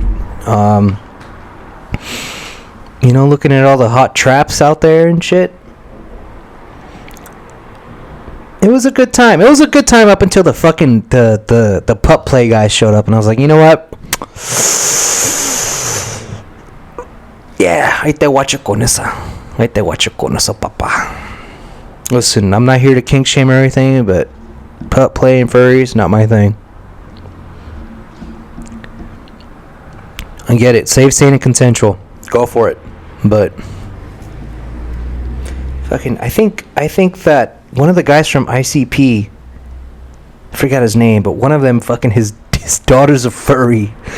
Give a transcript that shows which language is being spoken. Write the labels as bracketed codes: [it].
[en] You know, looking at all the hot traps out there and shit. It was a good time. It was a good time up until the fucking the pup play guy showed up, and I was like, you know what? [es] Yeah, ahí te guacho con esa. Ahí te guacho con eso, papa. [en] Listen, I'm not here to kink shame or anything, but pup play and furries, not my thing. I get it. Safe, sane, and consensual. Go for it. But fucking, I think that one of the guys from ICP, I forgot his name, but one of them fucking his daughter's a furry.